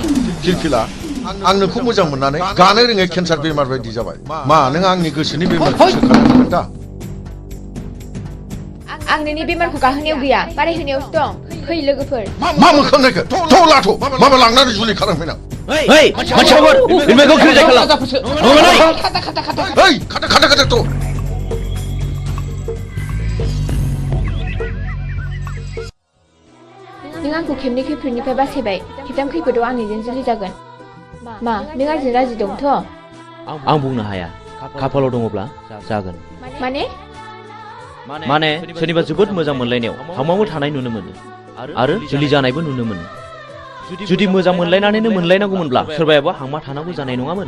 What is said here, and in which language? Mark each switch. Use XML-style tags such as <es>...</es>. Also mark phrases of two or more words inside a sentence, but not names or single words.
<brx>किरकिला आं नोंखौ मोजां मोननानै गानो रोङै केन्सार बेमार बायदि जाबाय मा नों आंनि गोसोनि बेमारखौ सोखानो दा आं नोंनि बेमारखौ गाहोनायाव गैया बारायहोनायावसो दं फै लोगोफोर मा मोखां नायखो थ' लाथ' माबा लांनानै जुलि खालामफैनां</brx> <ms>Hei, macam apa? Ini kau kira jalan. Apa lagi? Hei, kata tu.</ms> <brx>नों आंखौ खेबनै खैफोदनिफ्राय बासायबाय खेबथाम खैफोदाव आंनिजों जुलि जागोन मा नों आंजों राजि दंथ' आं बुंनो हाया खाफालाव दङब्ला जागोन माने सोरनिबा जोबोद मोजां मोनलायनायाव हामाबो थानाय नुनो मोनो आरो जुलि जानायबो नुनो मोनो जुदि मोजां मोनलायनानैनो मोनलायनांगौमोनब्ला सोरबायाबा हामा थानांगौ जानाय नङामोन</brx>